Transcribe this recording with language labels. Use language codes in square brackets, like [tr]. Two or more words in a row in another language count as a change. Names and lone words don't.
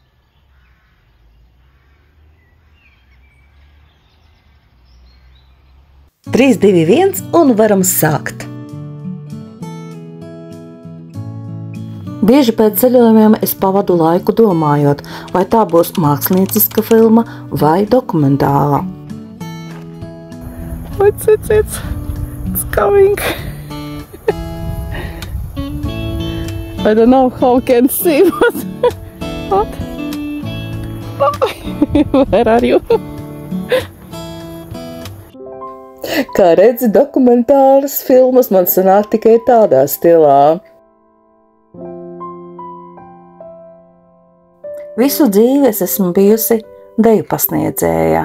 [lv] Trīs, divi, viens un varam sākt! Bieži pēc ceļojumiem es pavadu laiku domājot, vai tā būs mākslinieciska filma vai dokumentāla. [en] It's coming. I don't know how can see what? Where are you? [lv] Kā redzi, dokumentālas filmas man sanāk tikai tādā stilā. Visu dzīvi es esmu bijusi deju pasniedzēja.